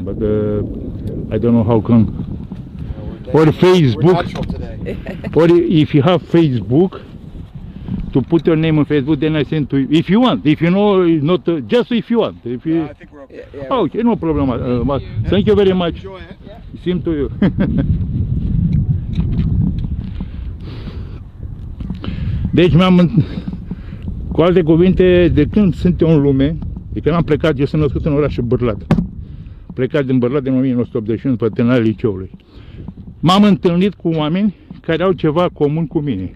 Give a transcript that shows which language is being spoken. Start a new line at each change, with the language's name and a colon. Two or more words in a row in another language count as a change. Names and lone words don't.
English: But I don't know how come. Or Facebook. We're natural today. Or if you have Facebook, to put your name on Facebook, then I send to you. If you want, if you know, not just if you want. If you, I think we're okay. Yeah, yeah. oh, okay, no problem. Thank you very much. Enjoy it. Same to you.
Romanian: Deci cu alte cuvinte, de când sunt eu în lume, de când am plecat, eu sunt născut în orașul Bârlad. Plecat din Bârlad în 1981 pe terminal liceului. M-am întâlnit cu oameni care au ceva comun cu mine.